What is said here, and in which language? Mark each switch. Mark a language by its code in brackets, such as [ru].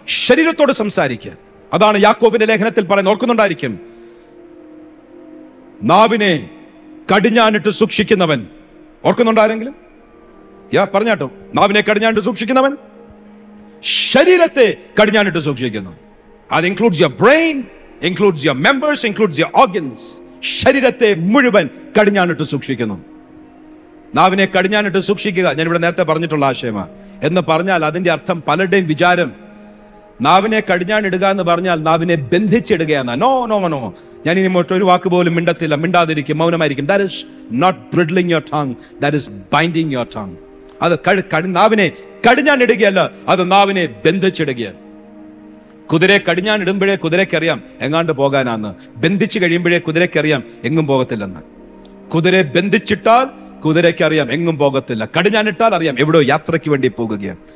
[ml] ശരീരത്തോട് സംസാരിക്കുക. അതാണ് യാക്കോബിന്റെ ലേഖനത്തിൽ പറയുന്നത്. ഓർക്കുന്നുണ്ടായിരിക്കും, നാവിനെ കടിഞ്ഞാണിട്ട് സൂക്ഷിക്കുന്നവൻ. ഓർക്കുന്നുണ്ടാരെങ്കിലും? പറഞ്ഞാട്ടോ. നാവിനെ കടിഞ്ഞാണിട്ട് സൂക്ഷിക്കുന്നവൻ ശരീരത്തെ കടിഞ്ഞാണിട്ട് സൂക്ഷിക്കുന്നു. [en] അത് includes your brain, includes your members, includes your organs. [ml] ശരീരത്തെ മുഴുവൻ കടിഞ്ഞാണിട്ട് സൂക്ഷിക്കുന്നു. നാവിനെ കടിഞ്ഞാണിട്ട് സൂക്ഷിക്കുക, ഞാനിവിടെ നേരത്തെ പറഞ്ഞിട്ടുള്ള ആശയമാണ്. എന്ന് പറഞ്ഞാൽ അതിന്റെ അർത്ഥം പലരുടെയും വിചാരം നാവിനെ കടിഞ്ഞാണിടുക എന്ന് പറഞ്ഞാൽ നാവിനെ ബന്ധിച്ചിടുകയാണ്. നോ നോ നോ, ഞാൻ ഇനി ഒരു വാക്ക് പോലും മിണ്ടത്തില്ല, മിണ്ടാതിരിക്കും, മൗനമായിരിക്കും. [en] That is not bridling your tongue, that is binding your tongue. [ml] അത് നാവിനെ കടിഞ്ഞാണിടുകയല്ല, അത് നാവിനെ ബന്ധിച്ചിടുകയാണ്. കുതിരയെ കടിഞ്ഞാണിടുമ്പോഴേ കുതിരയ്ക്കറിയാം എങ്ങാണ്ട് പോകാനാന്ന്. ബന്ധിച്ചു കഴിയുമ്പോഴേ കുതിരയ്ക്കറിയാം എങ്ങും പോകത്തില്ലെന്ന്. കുതിരയെ ബന്ധിച്ചിട്ടാൽ കുതിരയ്ക്കറിയാം എങ്ങും പോകത്തില്ല. കടിഞ്ഞാണിട്ടാൽ അറിയാം എവിടെയോ യാത്രയ്ക്ക് വേണ്ടി പോകുകയാണ്.